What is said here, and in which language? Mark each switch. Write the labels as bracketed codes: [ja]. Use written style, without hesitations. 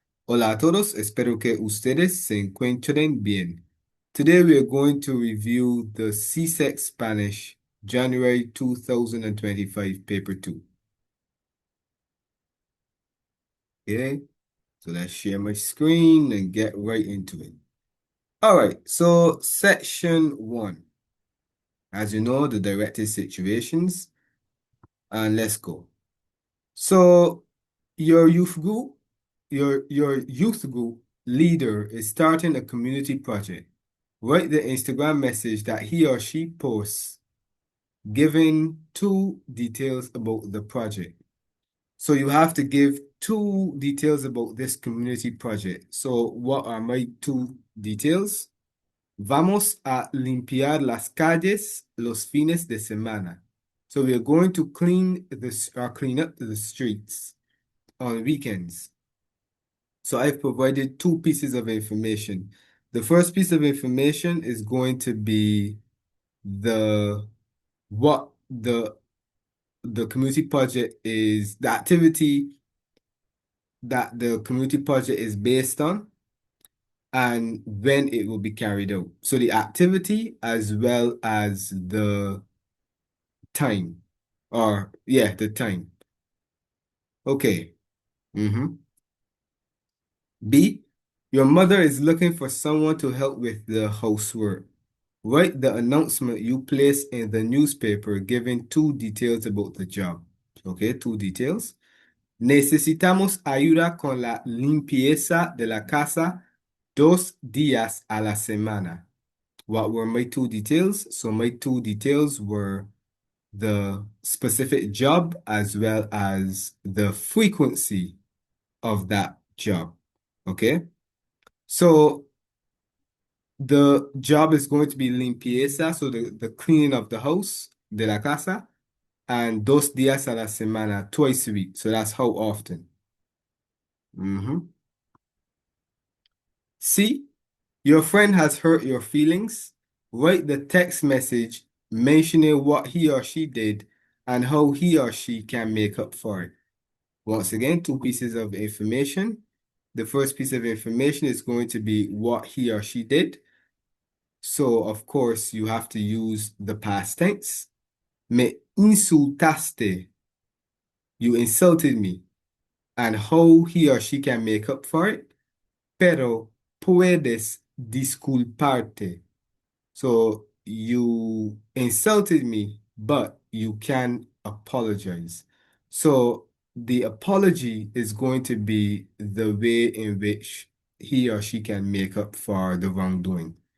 [es] Hola a todos, espero que ustedes se encuentren bien. [en] Today we are going to review the CSEC Spanish January 2025 paper 2. Okay, so let's share my screen and get right into it. All right, so section 1. As you know, the directed situations, and let's go. So your youth group, your youth group leader is starting a community project. Write the Instagram message that he or she posts, giving 2 details about the project. So you have to give 2 details about this community project. So what are my 2 details? [es] Vamos a limpiar las calles los fines de semana. [en] So we are going to clean up the streets on weekends. So I've provided 2 pieces of information. The first piece of information is going to be what the community project is, the activity that the community project is based on, and when it will be carried out. So the activity as well as the time, the time. Okay. B, your mother is looking for someone to help with the housework. Write the announcement you placed in the newspaper giving 2 details about the job. Okay, 2 details. [es] Necesitamos ayuda con la limpieza de la casa 2 días a la semana. [en] What were my 2 details? So my 2 details were the specific job as well as the frequency of that job. Okay? So the job is going to be [es] limpieza, [en] so the cleaning of the house, [es] de la casa, [en] and [es] 2 días a la semana, [en] twice a week. So that's how often. C, your friend has hurt your feelings. Write the text message mentioning what he or she did and how he or she can make up for it. Once again, 2 pieces of information. The first piece of information is going to be what he or she did. So, of course, you have to use the past tense. [es] Me insultaste. [en] You insulted me. And how he or she can make up for it. [es] Pero puedes disculparte. [en] So, you insulted me, but you can apologize. So, the apology is going to be the way in which he or she can make up for the wrongdoing.